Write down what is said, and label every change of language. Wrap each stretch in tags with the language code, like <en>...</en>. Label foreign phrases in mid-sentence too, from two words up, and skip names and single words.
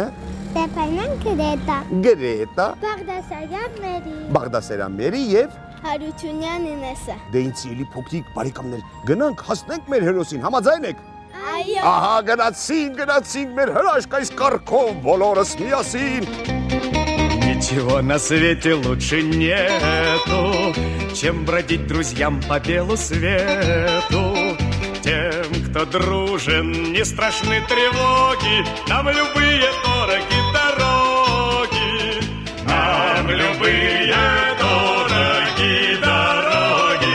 <hy>Ստեփանյան Գրետա։ Գրետա։ Բաղդասարյան Մերի։ Բաղդասարյան Մերի եւ Հարությունյան Ինեսը։ Դե ինձ սիրելի փոքրիկ բարեկամներ, գնանք հասնենք մեր հերոսին, համաձայն եք։ Այո։ Ահա գնացինք մեր հրաշք այս կարգով բոլորս միասին։</hy> <ru>Ничего на свете лучше нету, чем бродить друзьям по белу свету. Тем, кто дружен, не страшны тревоги, нам любые дороги дороги, нам любые дороги дороги.</ru>